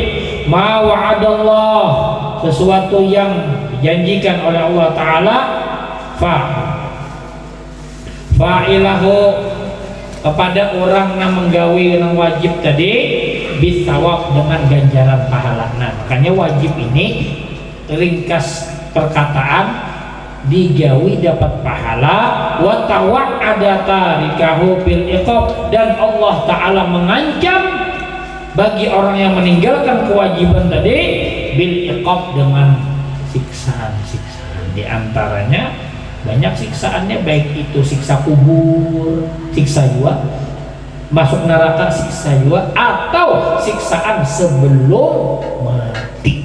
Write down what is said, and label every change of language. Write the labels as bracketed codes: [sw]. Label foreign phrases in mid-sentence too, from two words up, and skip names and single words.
[ar] ما وعد الله, [bjn] sesuatu yang dijanjikan oleh Allah Ta'ala, fa'ilahu, kepada orang yang menggawi yang wajib tadi, bisawab, dengan ganjaran pahala. Nah makanya wajib ini ringkas perkataan digawi dapat pahala, [ar] وتوعد تاركه بالعقاب, [bjn] dan Allah Ta'ala mengancam bagi orang yang meninggalkan kewajiban tadi [ar] بالعقاب, [bjn] dengan siksaan-siksaan. [id] Di antaranya banyak siksaannya, baik itu siksa kubur, siksa jiwa, masuk neraka siksa jiwa, atau siksaan sebelum mati.